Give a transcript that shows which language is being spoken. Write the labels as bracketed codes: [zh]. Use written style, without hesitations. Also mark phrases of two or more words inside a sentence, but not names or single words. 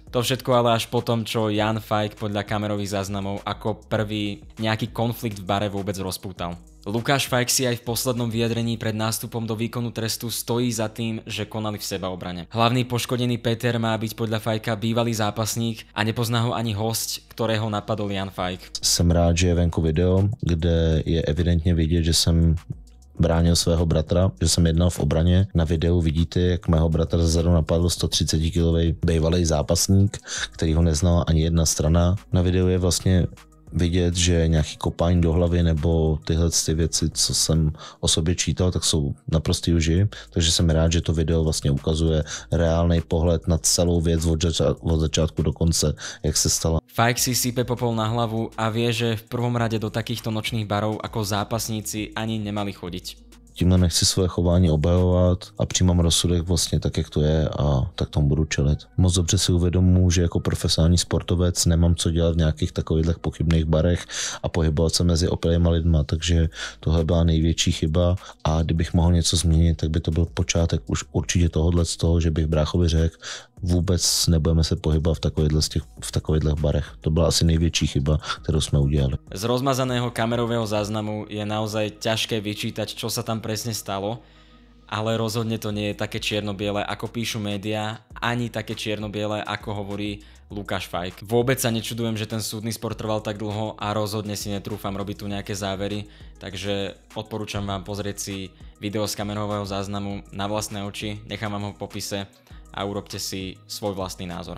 [sk] To všetko ale až po tom, čo Ján Fajk podľa kamerových záznamov ako prvý nejaký konflikt v bare vôbec rozpútal. Lukáš Fajk si aj v poslednom vyjadrení pred nástupom do výkonu trestu stojí za tým, že konali v sebaobrane. Hlavný poškodený Peter má byť podľa Fajka bývalý zápasník a nepozná ho ani hosť, ktorého napadol Ján Fajk. [cs] Jsem rád, že je venku video, kde je evidentně vidět, že jsem bránil svého bratra, že jsem jednal v obraně. Na videu vidíte, jak mého bratra zezadu napadl 130-kilový bývalý zápasník, který ho neznala ani jedna strana. Na videu je vlastně vidět, že nějaký kopání do hlavy nebo tyhle ty věci, co jsem o sobě čítal, tak jsou naprostý lži. Takže jsem rád, že to video vlastně ukazuje reálný pohled na celou věc od začátku do konce, jak se stala. [sk] Fajk si sype popol na hlavu a vie, že v prvom rade do takýchto nočných barov ako zápasníci ani nemali chodiť. [cs] tímhle nechci svoje chování obhajovat a přijímám rozsudek vlastně tak, jak to je a tak tomu budu čelit. Moc dobře si uvědomuji, že jako profesionální sportovec nemám co dělat v nějakých takových pochybných barech a pohybovat se mezi opilýma lidma, takže tohle byla největší chyba a kdybych mohl něco změnit, tak by to byl počátek už určitě tohohle z toho, že bych bráchovi řekl, vůbec nebudeme se pohybovat v takovýchhle barech. To byla asi největší chyba, kterou jsme udělali. [sk] Z rozmazaného kamerového záznamu je naozaj ťažké vyčítať, čo sa tam presne stalo, ale rozhodne to nie je také čierno-biele, ako píšu médiá, ani také čierno-biele, ako hovorí Lukáš Fajk. Vôbec sa nečudujem, že ten súdny spor trval tak dlho a rozhodne si netrúfam robiť tu nejaké závery, takže odporúčam vám pozrieť si video z kamerového záznamu na vlastné oči, nechám vám ho v popise a urobte si svoj vlastný názor.